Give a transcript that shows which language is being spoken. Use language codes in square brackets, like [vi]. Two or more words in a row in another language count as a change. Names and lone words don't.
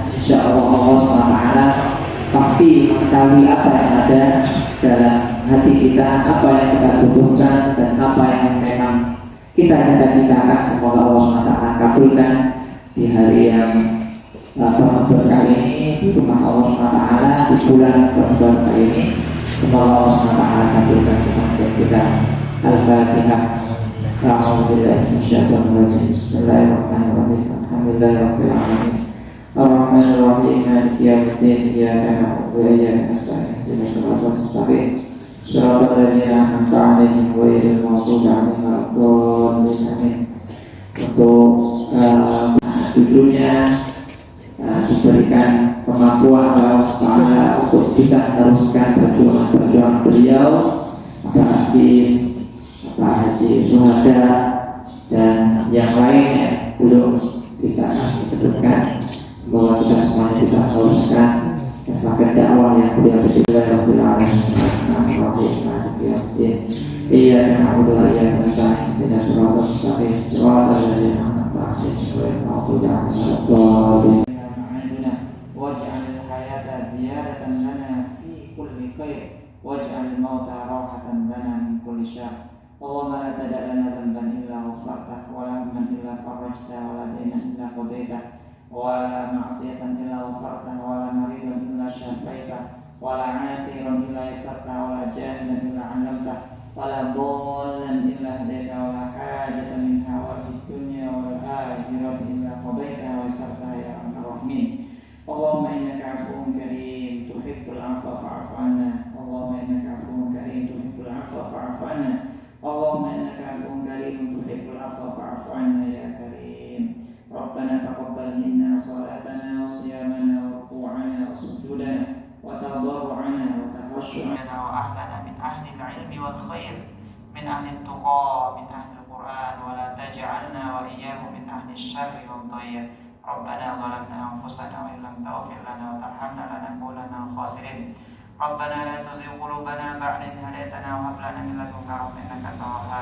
[ar] إن شاء الله [id] Allah SWT pasti mengetahui apa yang ada dalam hati kita, apa yang kita butuhkan, dan apa yang memang kita cita-citakan. Semoga Allah SWT kabulkan di hari yang berkah ini, di rumah Allah SWT, di bulan berkah ini. Semoga Allah SWT kabulkan semuanya kita. Al-Fatihah. [ar] بسم الله الرحمن الرحيم. الحمد لله رب العالمين. الرحمن الرحيم مالك يوم الدين. إياك نعبد وإياك نستعين اهدنا الصراط المستقيم. صراط الذين أنعمت عليهم غير المغضوب عليهم ولا الضالين. [id] Untuk di dunia diberikan kemampuan [ar] الله تعالى [id] untuk bisa meneruskan perjuangan beliau, Pak Hakim, Pak Haji Suhada, dan yang lainnya belum bisa disebutkan. Semoga kita semuanya bisa meneruskan estafet dakwah yang beliau berikan [ar] رب العالمين. إياك نعبد وإياك نستعين. اهدنا الصراط المستقيم صراط الذين أنعمت عليهم غير المغضوب عليهم ولا الضالين. واجعل الحياة زيادة لنا في كل خير واجعل الموت راحة لنا من كل شر. اللهم لا تدع لنا ذنبا إلا غفرته ولا هما إلا فرجته ولا دينا إلا قضيته ولا معصية إلا غفرته ولا مريضا إلا شفيته ولا عسيرا إلا يسرته ولا جاهلا إلا علمته ولا ضالا إلا هديته ولا حاجة من حوائج الدنيا والآخرة إلا قضيته ويسرته يا أرحم الراحمين. اللهم إنك عفو كريم تحب العفو فاعف عنا. اللهم إنك عفو كريم تحب العفو فاعف عنا. اللهم إنك عفو كريم تحب العفو فاعف عنا يا كريم. ربنا تقبل منا صلاتنا وصيامنا وركوعنا وسجودنا وتضرعنا وتخشعنا وأهلنا من أهل العلم والخير من أهل التقى من أهل القرآن ولا تجعلنا وإياهم من أهل الشر والضيا. ربنا ظلمنا أنفسنا وإن لم تغفر لنا وترحمنا لنكونن من الخاسرين. ربنا لا تزغ قلوبنا بعد إذ هديتنا وهب لنا من لدنك رحمة إنك أنت الوهاب.